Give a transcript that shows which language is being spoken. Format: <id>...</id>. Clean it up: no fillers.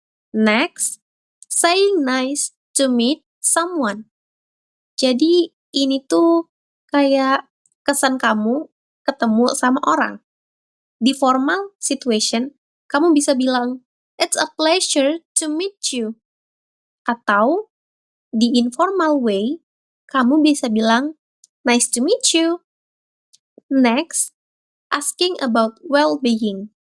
<en>Next, saying nice to meet someone.</en> <id>Jadi ini tuh kayak kesan kamu ketemu sama orang. Di formal situation, kamu bisa bilang,</id> <en>it's a pleasure to meet you.</en> <id>Atau, di informal way, kamu bisa bilang,</id> <en>nice to meet you. Next, asking about well-being.</en>